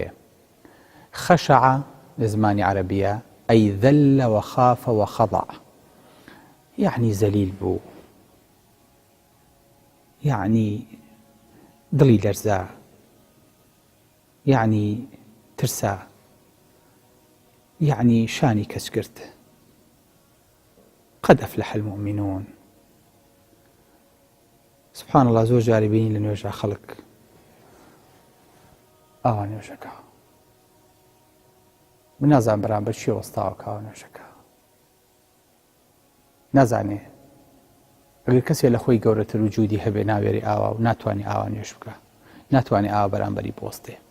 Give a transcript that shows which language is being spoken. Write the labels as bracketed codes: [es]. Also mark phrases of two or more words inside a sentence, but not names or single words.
[ckb] خەشەع لە زمانی عەرەبیە ئەی [ar] ذەلە وەخافە وەخەضع، [ckb] یعنی زەلیل بوو، یعنی دڵی لەرزا، یعنی ترسا، یعنی شانی کەس کرد. [ar] قد أفلح المؤمنون. سبحان الله، [ckb] زۆر جاری بینی لە نوێژە خەڵک ئاوا نوێژەکە، من نازانم بەرامبەر چی وەستاوە کاوە نوێژەکە، نازانێ ئەگەر کەسێ لە خۆی گەورەتر و جوودی هەبێ ناوێری ئاوا و ناتوانێ ئاوا نوێژ بکە، ناتوانێ ئاوا بەرامبەری بوەستێ.